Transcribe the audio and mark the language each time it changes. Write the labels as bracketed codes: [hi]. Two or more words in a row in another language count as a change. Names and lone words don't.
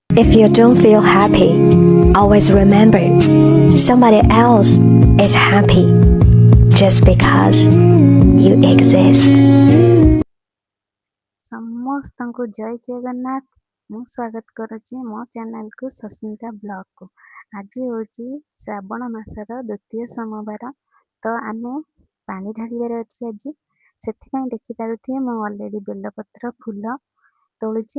[en] If you don't feel happy, always remember somebody else is happy just because you exist. [or] ସମସ୍ତଙ୍କୁ ଜୟ ଜଗନ୍ନାଥ। ମୁଁ ସ୍ୱାଗତ କରୁଛି ମୋ ଚ୍ୟାନେଲକୁ ସସ୍ମିତା ବ୍ଲଗକୁ। ଆଜି ହେଉଛି ଶ୍ରାବଣ ମାସର ଦ୍ୱିତୀୟ ସୋମବାର। ତ ଆମେ ପାଣି ଢାଳିବାର ଅଛି ଆଜି। ସେଥିପାଇଁ ଦେଖିପାରୁଥିବେ ମୁଁ ଅଲରେଡ଼ି ବେଲପତ୍ର ଫୁଲ ତୋଳୁଛି।